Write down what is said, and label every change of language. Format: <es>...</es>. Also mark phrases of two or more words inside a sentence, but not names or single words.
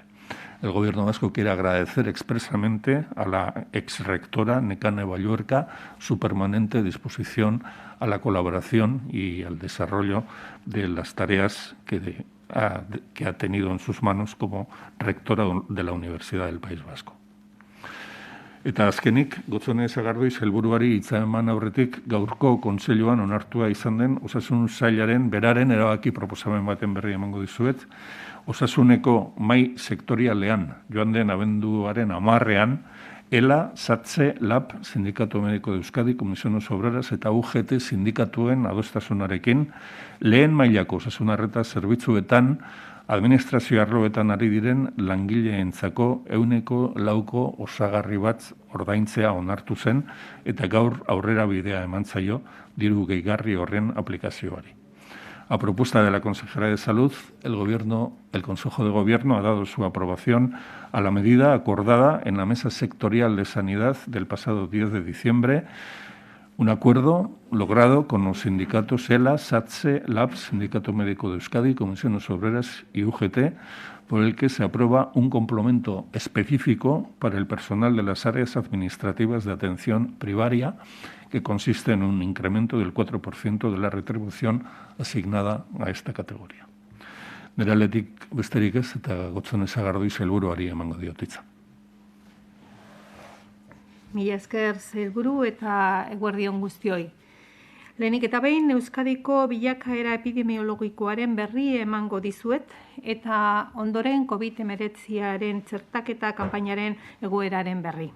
<es>El Gobierno vasco quiere agradecer expresamente a la exrectora Nekane Balluerka su permanente disposición a la colaboración y al desarrollo de las tareas que ha tenido en sus manos como rectora de la Universidad del País Vasco.</es> <eu>Eta azkenik, Gotzone Sagardui sailburuari hitza eman aurretik gaurko kontseiluan onartua izan den Osasun Sailaren beraren erabaki proposamen baten berri emango dizuet. Osasuneko mahai sektorialean joan den abenduaren 10ean, ELA, SATSE, LAB, Sindikatu Mediko de Euskadi, Comisiones Obreras eta UGT sindikatuen adostasunarekin lehen mailako osasun arreta zerbitzuetan administrazio arloetan ari diren langileentzako 4% osagarri bat ordaintzea onartu zen eta gaur aurrera bidea eman zaio diru gehigarri horren aplikazioari.</eu> <es>A propuesta de la consejera de Salud, el Consejo de Gobierno ha dado su aprobación a la medida acordada en la Mesa Sectorial de Sanidad del pasado 10 de diciembre, un acuerdo logrado con los sindicatos ELA, SATSE, LAB, Sindicato Médico de Euskadi, Comisiones Obreras y UGT, por el que se aprueba un complemento específico para el personal de las áreas administrativas de atención primaria, que consiste en un incremento del 4% de la retribución asignada a esta categoría.</es> <eu>Nire aldetik besterik ez, eta Gotzone Sagardui sailburuari emango diot hitza. Mila esker sailburu eta eguerdion guztioi. Lehenik eta behin Euskadiko bilakaera epidemiologikoaren berri emango dizuet eta ondoren COVID-19aren txertaketa kanpainaren egoeraren berri.</eu>